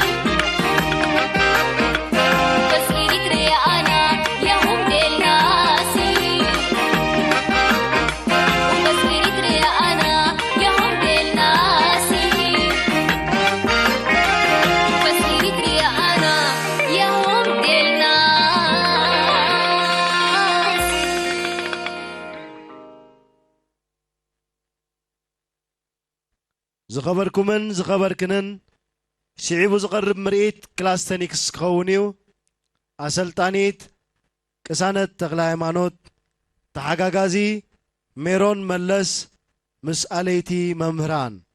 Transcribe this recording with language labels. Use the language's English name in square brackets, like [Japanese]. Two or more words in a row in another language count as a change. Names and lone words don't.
[Arabic] بس إريتريا أنا يا هم ديل ناسي وبس إريتريا أنا يا هم ديل ناسي بس إريتريا أنا يا هم ديل ناسي [Tigrinya] ዝኸበርኩምን ዝኸበርክንን ስዒቡ ዝቐርብ ምርኢት ክላስተኒክስ ክኸውን እዩ ኣሰልጣኒት ቅሳነት ተኽለ ሃይማኖት ተሓጋጋዚ ሜሮን መለስ ምስ ኣለይቲ መምህራን